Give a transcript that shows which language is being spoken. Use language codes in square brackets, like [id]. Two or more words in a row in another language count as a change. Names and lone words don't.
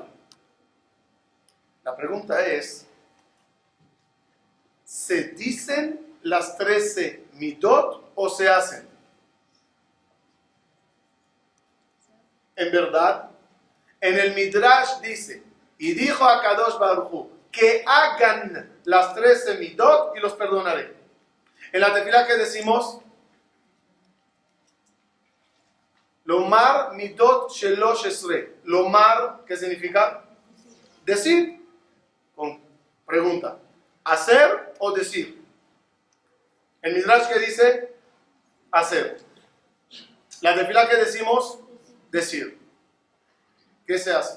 [es] La pregunta es, ¿se dicen las 13 midot o se hacen? En verdad, en el Midrash dice, y dijo a Kadosh Baruch Hu, que hagan las 13 midot y los perdonaré. En la tefilá que decimos, [he] לומר מדות שלש עשרה. [es] Lomar, ¿qué significa? Decir. Con pregunta, ¿hacer o decir? El Midrash que dice, hacer. La tefilá que decimos, decir. ¿Qué se hace?